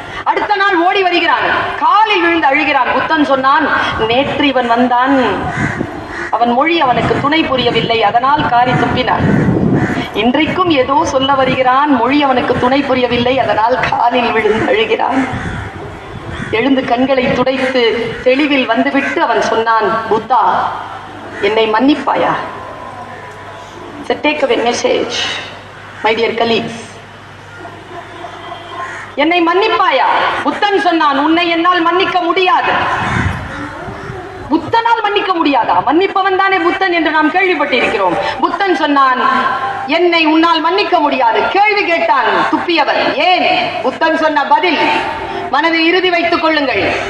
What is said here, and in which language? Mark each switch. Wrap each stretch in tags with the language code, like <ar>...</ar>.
<ta>அடுத்த நாள் ஓடி வருகிறான், காலில் விழுந்து அழுகிறான். புத்தன் சொன்னான், நேற்று இவன் வந்தான், அவன் மொழி அவனுக்கு துணை புரியவில்லை, அதனால் காரி துப்பினான். இன்றைக்கும் ஏதோ சொல்ல வருகிறான், மொழி அவனுக்கு துணை புரியவில்லை, அதனால் காலில் விழுந்து அழுகிறான். எழுந்து கண்களை துடைத்து தெளிவில் வந்துவிட்டு அவன் சொன்னான், புத்தா, என்னை மன்னிப்பாயா?</ta> <en>It's a takeaway message, my dear colleagues.</en> <ta>என்னை மன்னிப்பாயா? புத்தன் சொன்னான், உன்னை என்னால் மன்னிக்க முடியாது. புத்தனால் மன்னிக்க முடியாதா? மன்னிப்பவன் தானே புத்தன் என்று நாம் கேள்விப்பட்டிருக்கிறோம். புத்தன் சொன்னான், என்னை உன்னால் மன்னிக்க முடியாது. கேள்வி கேட்டான் துப்பியவன். ஏன்? புத்தன் சொன்ன பதில் மனதில் இறுதி வைத்துக் கொள்ளுங்கள்.</ta>